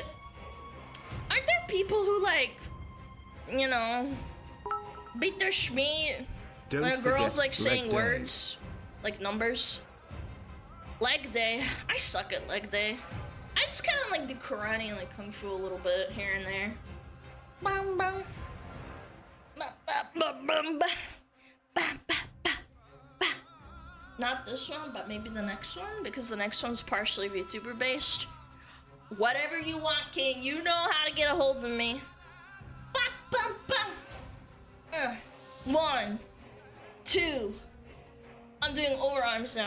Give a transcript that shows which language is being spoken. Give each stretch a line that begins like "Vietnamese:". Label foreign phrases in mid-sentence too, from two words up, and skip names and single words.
English: Aren't there people who like, you know, beat their schmeat Don't when a girl's forget like saying leg day. words, like numbers? Leg day. I suck at leg day. I just kind of like do karate and like kung fu a little bit here and there. Bum bum. Ba, ba, ba, bum, ba. Ba, ba, ba, ba. Not this one, but maybe the next one, because the next one's partially VTuber based. Whatever you want, King. You know how to get a hold of me. Ba, ba, ba. 1, 2. I'm doing overarms now.